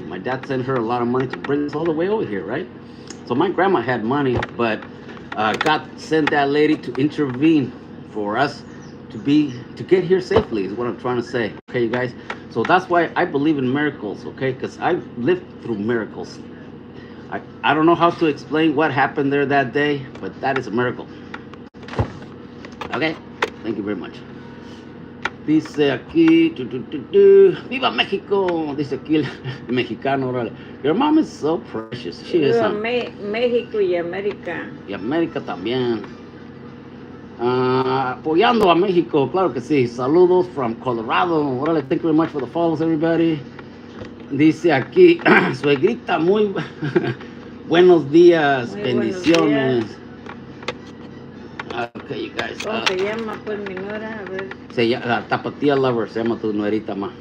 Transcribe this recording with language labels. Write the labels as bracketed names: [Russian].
[English] My dad sent her a lot of money to bring us all the way over here, right? So my grandma had money, but God sent that lady to intervene for us to get here safely is what I'm trying to say. Okay, you guys. So that's why I believe in miracles. Okay, because I've lived through miracles. I don't know how to explain what happened there that day, but that is a miracle. Okay, thank you very much. [Spanish] Dice aquí, ¡Viva México! Dice aquí el mexicano, órale. [English] Your mom is so precious. She is. [Spanish] México y América. Y América también. Apoyando a México, claro que sí. Saludos [English] from Colorado. Órale, thank you very much for the follows, everybody. [Spanish] Dice aquí, suegrita, muy buenos días, muy bendiciones. Buenos días. [English] Okay, you guys. [Spanish] ¿Cómo se llama, pues, mi nuera? A ver. Se llama Tapatía Lover, se llama tu nuerita, ma.